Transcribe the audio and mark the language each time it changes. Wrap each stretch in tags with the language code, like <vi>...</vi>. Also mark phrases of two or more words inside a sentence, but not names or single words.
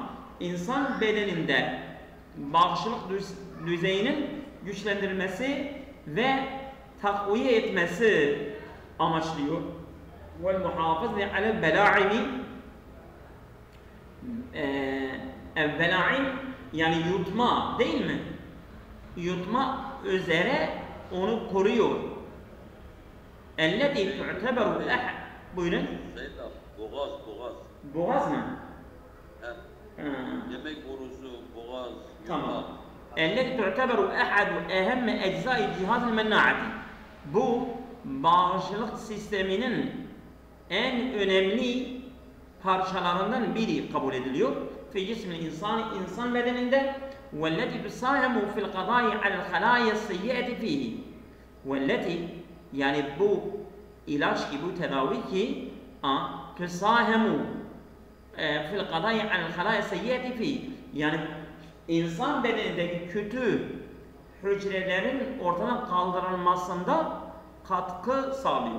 <tr>İnsan bedeninde bağışıklık düzeyinin güçlendirilmesi ve takviye etmesi amaçlıyor.</tr> <ar>والمحافظة على البلعوم.</ar> <tr>Bela'im yani yutma değil mi? Yutma üzere onu koruyor.</tr> <ar>اَلَّذِي تُعْتَبَرُ الْاَحَدِ.</ar> <tr>Buyurun. Boğaz. Boğaz mı? Yemek borusu, boğaz, tamam.</tr> <ar>اَلَّذِي تُعْتَبَرُ اَحَدُ اَهَمَّ اَجْزَاءِ cihaz الْمَنَّاعَةِ.</ar> <tr>Bu bağışıklık sisteminin en önemli parçalarından biri kabul ediliyor.</tr> <ar>في جسم الإنسان,</ar> <tr>insan bedeninde</tr> <ar>وَالَّتِي تُسَاهَمُ فِي الْقَضَاءِ عَلَى الْخَلَايَ السَّيِّئَةِ فِيهِ. وَالَّتِي</ar> <tr>yani bu ilaç ki, bu tedavi ki</tr> <ar>تساهم في القضاء عن الخلايا السيئة في.</ar> <tr>Yani insan bedenindeki kötü hücrelerin ortadan kaldırılmasında katkı sağlıyor.</tr>